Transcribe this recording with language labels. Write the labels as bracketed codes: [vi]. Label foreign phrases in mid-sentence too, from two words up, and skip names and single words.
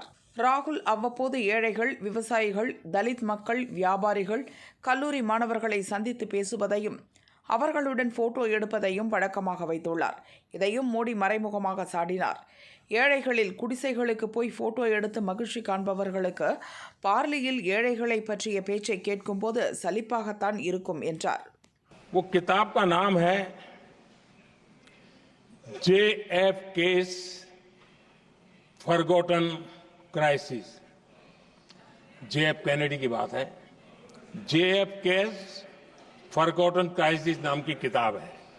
[ta] ராகுல் அவ்வப்போது ஏழைகள், விவசாயிகள், தலித் மக்கள், வியாபாரிகள், கல்லூரி மாணவர்களை சந்தித்து பேசுவதையும் அவர்களுடன் போட்டோ எடுப்பதையும் வழக்கமாக வைத்துள்ளார். இதையும் மோடி மறைமுகமாக சாடினார். ஏழைகளில் குடிசைகளுக்கு போய் போட்டோ எடுத்து மகிழ்ச்சி காண்பவர்களுக்கு பார்லியில் ஏழைகளை பற்றிய பேச்சை கேட்கும்போது சலிப்பாகத்தான் இருக்கும் என்றார். [hi] वो किताब का नाम है JFK's Forgotten Crisis. JF कैनेडी की बात है. JFK's Forgotten Crisis नाम की किताब है.